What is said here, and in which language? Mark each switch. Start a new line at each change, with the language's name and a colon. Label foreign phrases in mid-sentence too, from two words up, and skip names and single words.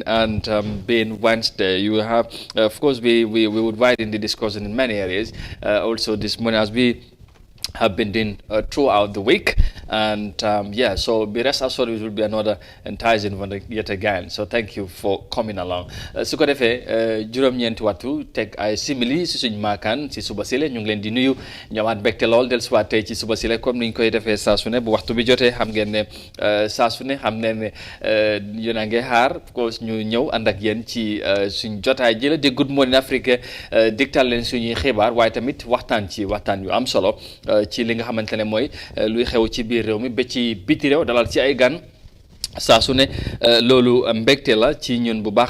English: And being Wednesday, you have, of course, we would widen the discussion in many areas. Also, this morning, as we have been doing throughout the week, and so be rest assured it will be another enticing one yet again. So thank you for coming along.
Wolof: Su ko defee juróom-ñeenti waxtu teg ay simili si suñ maakaan si suba sile ñu ngi leen di nuyu ñëwaat mbégte lool del suwaat tey ci suba sile comme niñ koy defee saa su ne bu waxtu bi jotee xam ngeen ne saa su ne xam ne ne yéen a ngi xaar
English: of course
Wolof: ñu ñëw ànd ak yéen ci suñ jotaay ji la di Good Morning Africa digtal leen suñuy xibaar waaye tamit waxtaan yu am solo ci li nga xamante ne mooy luy xew ci biir réew mi ba ci biti réew dalal ci ay gan saa su ne loolu mbégte la ci ñun bu baax